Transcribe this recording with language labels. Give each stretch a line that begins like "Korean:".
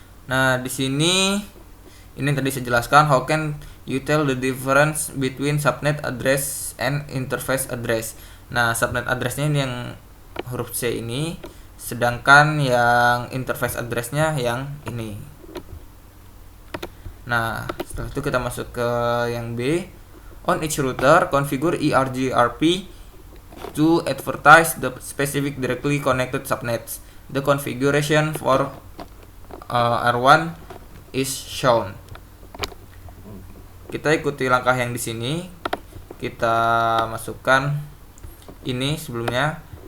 Indonesian: Nah, di sini ini tadi saya jelaskan
English: how can you tell the difference between subnet address and interface address.
Indonesian: Nah, subnet address-nya ini yang huruf C ini, sedangkan yang interface address-nya yang ini. Nah, setelah itu kita masuk ke yang B.
English: On each router, configure ERGRP to advertise the specific directly connected subnets. The configuration for R1 is shown.
Indonesian: Kita ikuti langkah yang di sini. Kita masukkan ini sebelumnya.